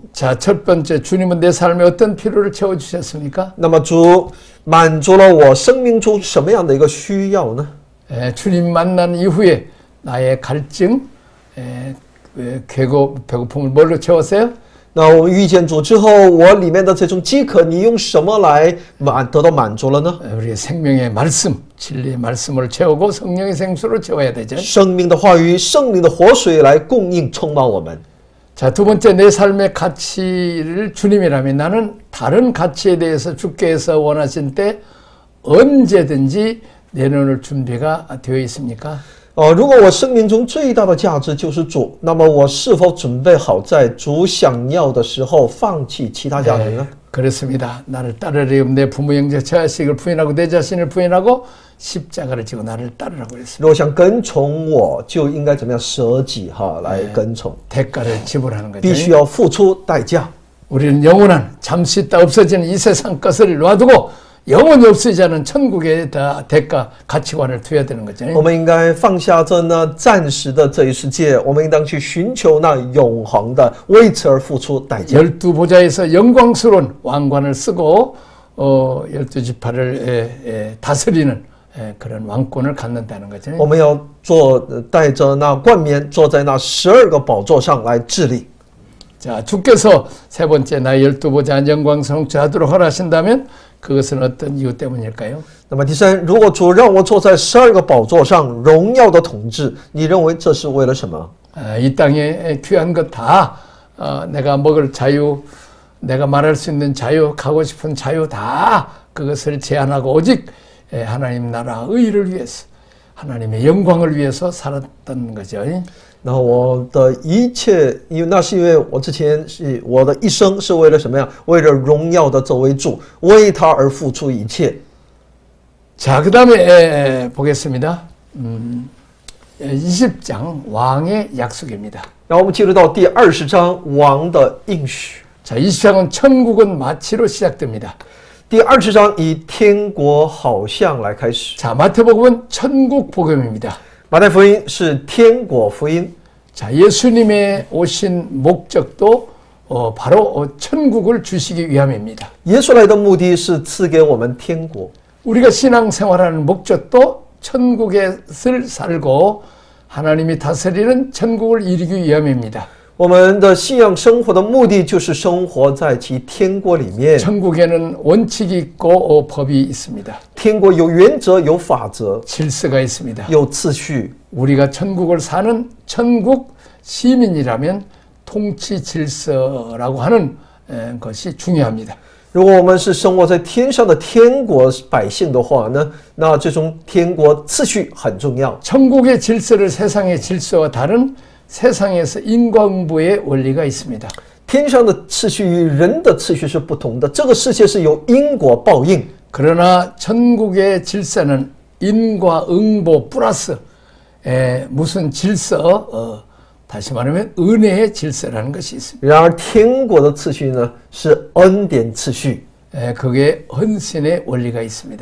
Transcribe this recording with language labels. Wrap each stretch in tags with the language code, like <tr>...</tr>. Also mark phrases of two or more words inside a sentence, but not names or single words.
<ko>자, 첫 번째 주님은 내 삶에 어떤 필요를 채워 주셨습니까?</ko> <zh>那么主满足了我生命中什么样的一个需要呢？</zh> <ko>주님 만난 이후에 나의 갈증, 배고픔을 뭘로 채웠어요?</ko> <zh>那我们遇见主之后，我里面的这种饥渴，你用什么来得到满足了呢？</zh> <ko>우리의 생명의 말씀, 진리의 말씀을 채우고 성령의 생수로 채워야 되죠.</ko> <zh>生命的话语，圣灵的活水来供应充满我们。</zh> <ko>자, 두 번째 내 삶의 가치를 주님이라면 나는 다른 가치에 대해서 주께서 원하신 때 언제든지 내놓을 준비가 되어 있습니까?</ko> <zh>如果我生命中最大的价值就是主，那么我是否准备好在主想要的时候放弃其他价值呢？</zh> <ko>그렇습니다. 나를 따르려면 내 부모 형제 자식을 부인하고 내 자신을 부인하고 십자가를 지고 나를 따르라고 했습니다.</ko> <zh>如果想跟从我，就应该怎么样舍己来跟从，</zh> <ko>대가를 지불하는 거죠.</ko> <zh>必须要付出代价。</zh> <ko>우리는 영원한 잠시 있다 없어지는 이 세상 것을 놔두고 영원히 없어지지 않은 천국의 대가 가치관을 두어야 되는 거죠.</ko> <zh>我们应该放下这呢暂时的这一世界，我们应当去寻求那永恒的，为此而付出代价。</zh> <ko>열두 보좌에서 영광스러운 왕관을 쓰고 12지파를 다스리는 그런 왕권을 갖는다는 거죠.</ko> <zh>我们要带着那冠冕，坐在那12个宝座上来治理。</zh> <ko>자, 주께서 세 번째 나의 12보좌 영광스러운 자도록 허락하신다면 그것은 어떤 이유 때문일까요?</ko> <zh>那么第三，如果主让我坐在12个宝座上荣耀的统治，你认为这是为了什么？</zh> <ko>이 땅에 귀한 것 다 내가 먹을 자유, 내가 말할 수 있는 자유, 가고 싶은 자유 다 그것을 제한하고 오직 하나님 나라 의를 위해서 하나님의 영광을 위해서 살았던 거죠.</ko> <zh>那我的一切，因为那是因为我之前是我的一生是为了什么呀？为了荣耀的这位主，为他而付出一切。</zh> <ko>자, 그 다음에 보겠습니다. 20장 왕의 약속입니다.</ko> <zh>然后我们进入到第20章王的应许。</zh> <ko>자, 20장은 천국은 마치로 시작됩니다.</ko> <zh>第20章以天国好像来开始。</zh> <ko>자, 마태복음은 천국 복음입니다.</ko> <zh>马太福音是天国福音。</zh> <ko>자, 예수님의 오신 목적도 바로 천국을 주시기 위함입니다.</ko> <zh>耶稣来的目的是赐给我们天国。</zh> <ko>우리가 신앙생활하는 목적도 천국에서 살고 하나님이 다스리는 천국을 이루기 위함입니다.</ko> <zh>我们的信仰生活的目的就是生活在其天国里面。</zh> <ko>천국에는 원칙이 있고 법이 있습니다.</ko> <zh>天国有原则、有法则、</zh> <ko>질서가 있습니다.</ko> <zh>有次序。</zh> <ko>우리가 천국을 사는 천국 시민이라면 통치 질서라고 하는 것이 중요합니다.</ko> <zh>如果我们是生活在天上的天国百姓的话呢，那这种天国次序很重要。</zh> <ko>천국의 질서를 세상의 질서와 다른 세상에서 인과응보의 원리가 있습니다.</ko> <zh>天上的次序与人的次序是不同的，这个世界是有因果报应。</zh> <ko>그러나 천국의 질서는 인과응보 플러스 무슨 질서, 다시 말하면 은혜의 질서라는 것이 있습니다.</ko> <zh>然而天国的次序呢是恩典次序，</zh> <ko>그게 헌신의 원리가 있습니다.</ko>